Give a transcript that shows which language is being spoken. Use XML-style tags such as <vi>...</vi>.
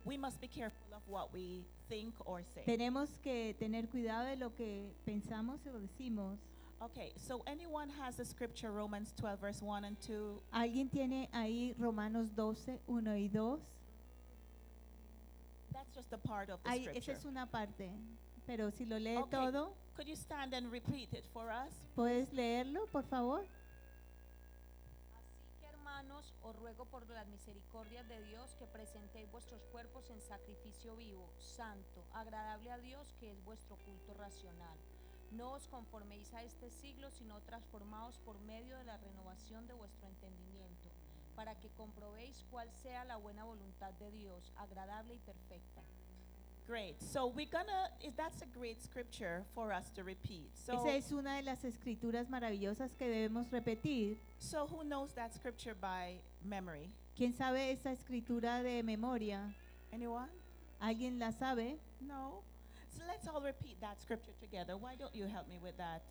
<en>we must be careful of what we think or say.</en> <es>Tenemos que tener cuidado de lo que pensamos o decimos.</es> <en>Okay, so anyone has a scripture, Romans 12, verse 1 and 2?</en> <es>¿Alguien tiene ahí Romanos 12, 1 y 2?</es> <en>That's just a part of the scripture.</en> <es>Esa es una parte, pero si lo lee todo.</es> <en>Could you stand and repeat it for us?</en> <es>¿Puedes leerlo, por favor? Así que, hermanos, os ruego por las misericordias de Dios que presentéis vuestros cuerpos en sacrificio vivo, santo, agradable a Dios, que es vuestro culto racional. No os conforméis a este siglo, sino transformaos por medio de la renovación de vuestro entendimiento, para que comprobéis cuál sea la buena voluntad de Dios, agradable y perfecta.</es> <en>Great. So we're gonna. That's a great scripture for us to repeat. So.</en> <es>Esa es una de las escrituras maravillosas que debemos repetir.</es> <en>So who knows that scripture by memory?</en> <es>¿Quién sabe esa escritura de memoria?</es> <en>Anyone?</en> <es>¿Alguien la sabe?</es> <en>No. So let's all repeat that scripture together. Why don't you help me with that?</en>